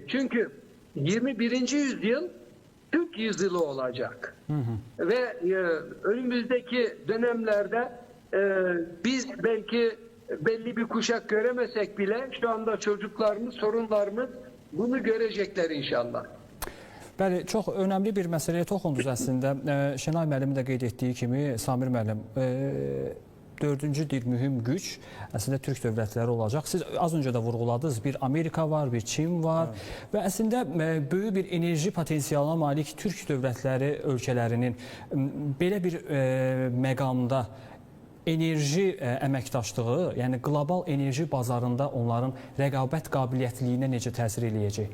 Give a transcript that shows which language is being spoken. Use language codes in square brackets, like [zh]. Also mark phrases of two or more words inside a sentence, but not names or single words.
[tr] Çünkü 21. yüzyıl Türk yüzyılı olacak. Ve önümüzdeki dönemlerde biz belki belli bir kuşak göremesek bile şu anda çocuklarımız, sorunlarımız bunu görecekler inşallah. [az] Bəli, çox önəmli bir məsələyə toxundunuz əslində. Şenay müəllimin də qeyd etdiyi kimi, Samir müəllim, dördüncü bir mühüm güc əslində Türk dövlətləri olacaq. Siz az öncə də vurğuladınız, bir Amerika var, bir Çin var və əslində böyük bir enerji potensialına malik Türk dövlətləri ölkələrinin belə bir məqamda enerji əməkdaşlığı, yəni qlobal enerji bazarında onların rəqabət qabiliyyətliyinə necə təsir eləyəcək?